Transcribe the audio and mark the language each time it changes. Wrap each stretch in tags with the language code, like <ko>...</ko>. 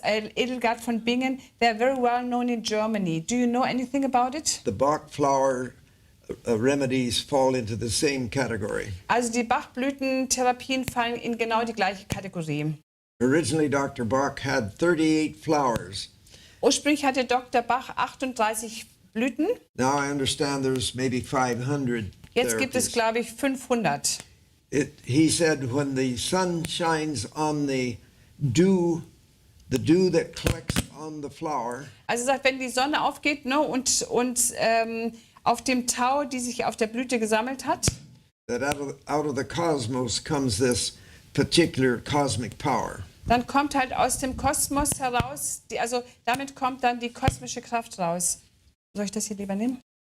<en>Hildegard von Bingen, they're very well known in Germany. Do you know anything about it? The Bach flower remedies fall into the same category.</en> <de>Also die Bachblütentherapien fallen in genau die gleiche Kategorie.</de> <en>Originally, Dr. Bach had 38 flowers.</en> <de>Ursprünglich hatte Dr. Bach 38 Blüten.</de> <en>Now I understand there's maybe 500.</en> <de>Jetzt gibt es,</de> <en>therapies.</en> <de>glaube ich, 500.</de> <en>He said when the sun shines on the dew that collects on the flower,</en> <de>Also er sagt, wenn die Sonne aufgeht, ne, und auf dem Tau, die sich auf der Blüte gesammelt hat,</de> <en>that out of the cosmos comes this particular cosmic power.</en> <de>dann kommt halt aus dem Kosmos heraus, also damit kommt dann die kosmische Kraft raus. Soll ich das hier lieber nehmen?</de>